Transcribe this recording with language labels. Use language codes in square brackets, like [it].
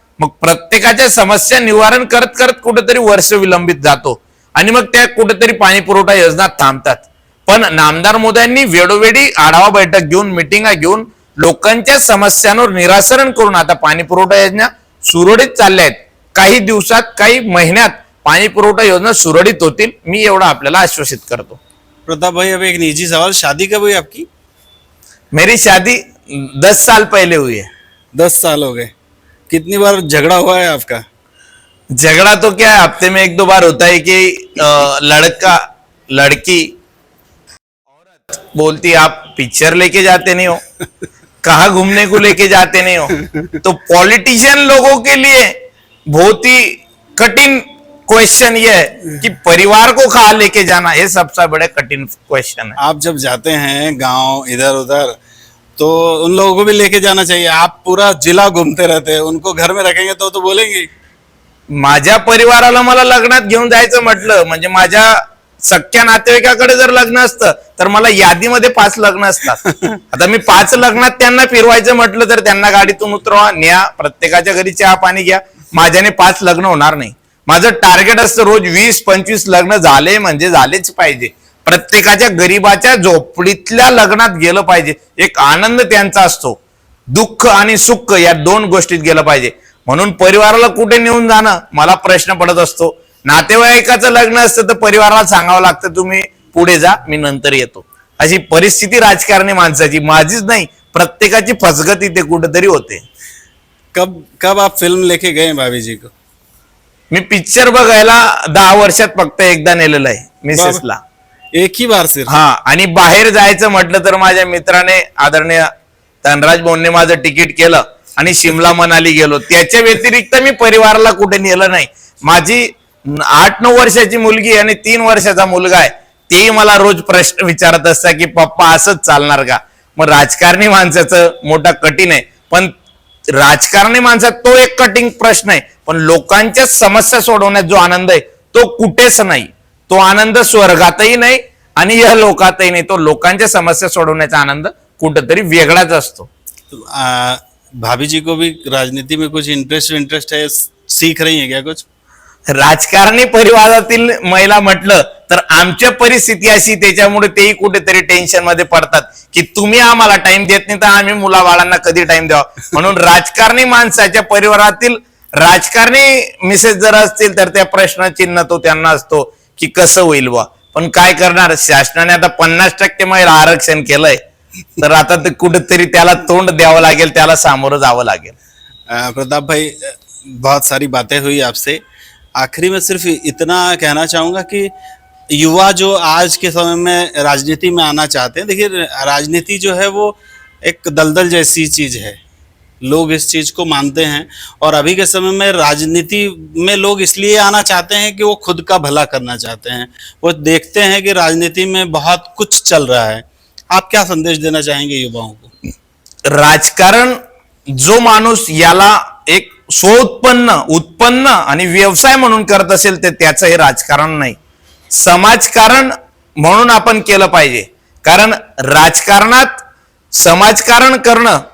[mr] मग प्रत्येकाच्या समस्या निवारण करत करत कुठेतरी वर्ष विलंबित जातो आणि मग त्या कुठेतरी पाणी पुरवठा योजना थांबतात. पण नामदार मोदयांनी वेळोवेळी आढावा बैठक घेऊन, मिटिंगा घेऊन लोकांच्या समस्यांवर निराकरण करून आता पाणी पुरवठा योजना सुरळीत चालल्या आहेत. काही दिवसात, काही महिन्यात पाणी पुरवठा योजना सुरळीत होतील, मी एवढा आपल्याला आश्वासित करतो. [hi] प्रताप भाई, अब एक निजी सवाल, शादी कब हुई आपकी? मेरी शादी 10 साल पहले हुई है. 10 साल हो गए. कितनी बार झगड़ा हुआ है आपका? झगड़ा तो क्या है, हफ्ते में 1-2 बार होता है कि लड़का लड़की औरत बोलती आप पिक्चर लेके जाते नहीं हो, कहाँ घूमने को लेके जाते नहीं हो. तो पॉलिटिशियन लोगों के लिए बहुत ही कठिन क्वेश्चन ये है कि परिवार को कहाँ लेके जाना, ये सबसे बड़े कठिन क्वेश्चन है. आप जब जाते हैं गांव इधर उधर तो उन लोगों को भी लेके जाना चाहिए. आप पूरा जिला घूमते रहते हैं, उनको घर में रखेंगे तो बोलेंगे. [mr] माझ्या परिवाराला मला लग्नात घेऊन जायचं म्हटलं म्हणजे माझ्या सख्या नातेवाईकाकडे जर लग्न असतं तर मला यादीमध्ये 5 लग्न असतात. आता मी 5 लग्नात त्यांना फिरवायचं म्हटलं तर त्यांना गाडीतून उतरवा, न्या, प्रत्येकाच्या घरी चहा पाणी घ्या. माझ्याने 5 लग्न होणार नाही. माझं टार्गेट असतं रोज 20-25 लग्न झाले म्हणजे झालेच पाहिजे. प्रत्येकाच्या गरीबाच्या झोपडीतल्या लग्नात गेलं पाहिजे. एक आनंद त्यांचा असतो, दुःख आणि सुख या 2 गोष्टीत गेलं पाहिजे. म्हणून परिवाराला कुठे नेऊन जाणं मला प्रश्न पडत असतो. नातेवाईकाचं लग्न असतं तर परिवाराला सांगावं लागतं तुम्ही पुढे जा, मी नंतर येतो. अशी परिस्थिती राजकारणी माणसाची, माझीच नाही, प्रत्येकाची फसगत इथे कुठेतरी होते. [hi] कब आप फिल्म लेके गए भाभी जी को? [mr] मी पिक्चर बघायला 10 वर्षात फक्त एकदा नेलेलं आहे मिसेसला. [hi] एक ही बार सिर्फ? [mr] हा. आणि बाहेर जायचं म्हटलं तर माझ्या मित्राने, आदरणीय धनराज भाऊंनी माझं तिकीट केलं आणि शिमला मनाली गेलो. त्याच्या व्यतिरिक्त मी परिवाराला कुठे नेलं नाही. माझी 8-9 वर्षाची मुलगी आणि 3 वर्षाचा मुलगा आहे, तेही मला रोज प्रश्न विचारत असतात की पप्पा असंच चालणार का. मग राजकारणी माणसाचं मोठा कठीण आहे, पण राजकारणी माणसात तो एक कठीण प्रश्न आहे, पण लोकांच्या समस्या सोडवण्यात जो आनंद आहे तो कुठेच नाही. तो आनंद स्वर्गातही नाही आणि या लोकातही नाही. तो लोकांच्या समस्या सोडवण्याचा आनंद कुठेतरी वेगळाच असतो. [hi] भाभी जी को भी राजनीति में कुछ इंटरेस्ट है, सीख रही है क्या कुछ? [mr] राजकारणी परिवारातील महिला म्हटलं तर आमच्या परिस्थिती अशी, त्याच्यामुळे तेही कुठेतरी टेन्शन मध्ये पडतात की तुम्ही आम्हाला टाइम देत नाही तर आम्ही मुलाबाळांना कधी टाइम द्यावा. म्हणून राजकारणी माणसाच्या परिवारातील राजकारणी मिसेस जर असतील तर त्या प्रश्नचिन्ह तो त्यांना असतो की कसं होईल बा. पण काय करणार, शासनाने आता 50% महिला आरक्षण केलंय, तर आता ते कुठेतरी त्याला तोंड द्यावं लागेल, त्याला सामोरं जावं लागेल. [hi] प्रताप भाई, बहुत सारी बातें हुई आपसे. आखिरी में सिर्फ इतना कहना चाहूंगा कि युवा जो आज के समय में राजनीति में आना चाहते हैं, देखिए राजनीति जो है वो एक दलदल जैसी चीज है, लोग इस चीज को मानते हैं. और अभी के समय में राजनीति में लोग इसलिए आना चाहते हैं कि वो खुद का भला करना चाहते हैं. वो देखते हैं कि राजनीति में बहुत कुछ चल रहा है. आप क्या संदेश देना चाहेंगे युवाओं को? [mr] राजकारण जो माणूस याला एक उत्पन्न आणि व्यवसाय म्हणून करत असेल तर त्याचं हे राजकारण नाही, समाजकारण म्हणून आपण केलं पाहिजे. कारण राजकारणात समाजकारण करणं